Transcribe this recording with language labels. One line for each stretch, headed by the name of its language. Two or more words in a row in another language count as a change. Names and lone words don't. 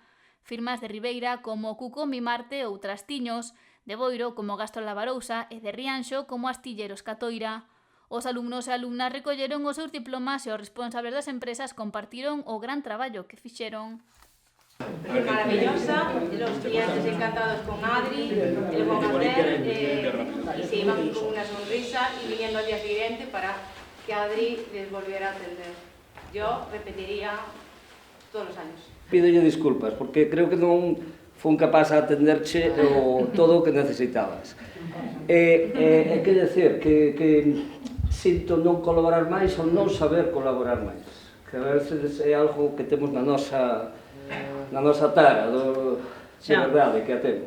Galician: Firmas de Ribeira como Cuco Mimarte ou Trastiños, de Boiro como Gastro Lavarousa e de Rianxo como Astilleros Catoira. Os alumnos e alumnas recolleron os seus diplomas e os responsables das empresas compartiron o gran traballo que fixeron.
Spanish: Maravillosa, los clientes encantados con Adri, el buen hacer, y se iban con una sonrisa y viniendo al día siguiente para que Adri les volviera a atender. Yo repetiría todos los años.
Galician: Pídolle disculpas, porque creo que non fun capaz de atenderche todo o que necesitabas. É que decir que sinto non colaborar máis ou non saber colaborar máis, que a veces é algo que temos na nosa tara, de verdade, que a temos.